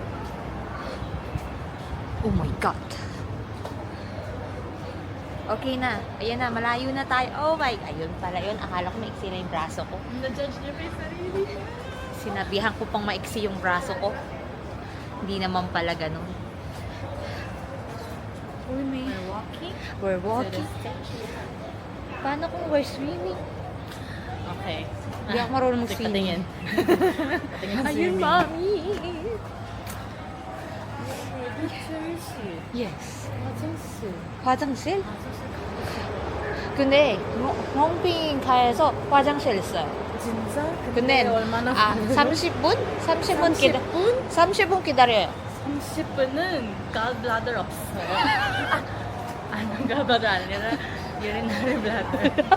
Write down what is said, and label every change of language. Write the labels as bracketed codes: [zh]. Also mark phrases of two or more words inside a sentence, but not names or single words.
[en] Oh my God. [tl] Okay na. Ayan na, malayo na tayo. [en] Oh my, [tl] ayun pala yun. Akala ko maiksi na yung braso ko. Na-judge niya pa yung sarili niya. Sinabihan ko pang maiksi yung braso ko. Hindi naman pala ganun. Uy, may... [en] We're walking. We're walking. [tl] Paano kung [en] we're swimming? [tl] Okay. Hindi ako marunong mag-swimming. Patingin. Ayun, mami. Yes. [ko] 화장실? 근데 홍핑가에서 화장실 있어요. 진짜? 근데 얼마나 30분? 30분 기다려요. 30분은 gallbladder 없어요. 아니, gallbladder 아니라 [en] urinary bladder.